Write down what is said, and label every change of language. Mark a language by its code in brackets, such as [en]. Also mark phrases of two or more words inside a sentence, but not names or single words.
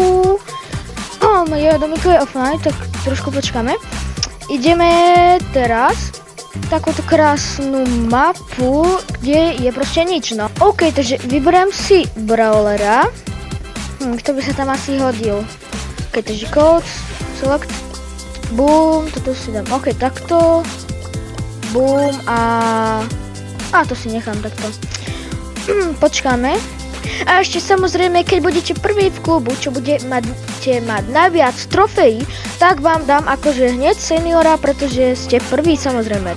[sk] Domiko je offline, tak trošku počkáme. Ideme teraz takúto krásnu mapu, kde je proste nič, no. OK, takže vyberiem si brawlera. Kto by sa tam asi hodil? OK, takže [en] code, select, [sk] boom, toto si dám. OK, takto, boom a to si nechám takto. Počkáme. A ešte samozrejme, keď budete prvý v klubu, čo budete mať najviac trofejí, tak vám dám akože hneď seniora, pretože ste prvý samozrejme.